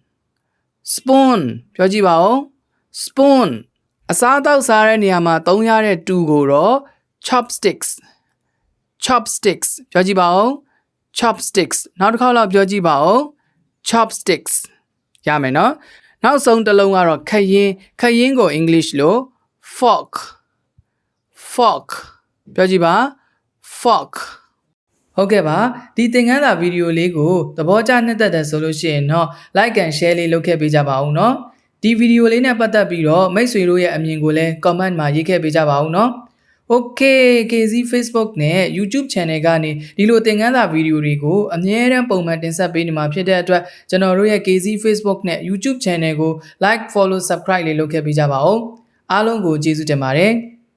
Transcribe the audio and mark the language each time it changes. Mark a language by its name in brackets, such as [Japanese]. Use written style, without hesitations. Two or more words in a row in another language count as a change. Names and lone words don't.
[Burmese] ပြောကြည့်ပါဦး spoon အစားအသောက်စားတဲ့နေရာမှာသုံးရတဲ့တူကိုတော့ chopsticks ပြောကြည့်ပါဦး chopsticks နောက်တစ်ခါလောက်ပြောကြည့်ပါဦး chopsticks ရမယ်နော်နောက်ဆုံးတစ်လုံးကတော့ခရင်ကို English လို့ fork ပြောကြည့်ပါ fork ဟုတ်ကဲ့ပါဒီသင်ခန်းစာဗီဒီယိုလေးကိုသဘောကျနှစ်သက်တယ်ဆိုလို့ရှိရင်တော့ [English] like and share [Burmese] လေးလုပ်ခဲ့ပေးကြပါဦးနော်ဒီဗီဒီယိုလေးနဲ့ပတ်သက်ပြီးတော့မိတ်ဆွေတို့ရဲ့အမြင်ကိုလည်း comment မှာရေးခဲ့ပေးကြပါဦးနော် Okay K Zee Facebook နဲ့ YouTube channel ကနေဒီလိုသင်ခန်းစာဗီဒီယိုတွေကိုအမြဲတမ်းပုံမှန်တင်ဆက်ပေးနေမှာဖြစ်တဲ့အတွက်ကျွန်တော်တို့ရဲ့ K Zee Facebook နဲ့ YouTube channel ကို [English] like follow subscribe [Burmese] လေးလုပ်ခဲ့ပေးကြပါဦးအားလုံးကိုကျေးဇူးတင်ပါတယ်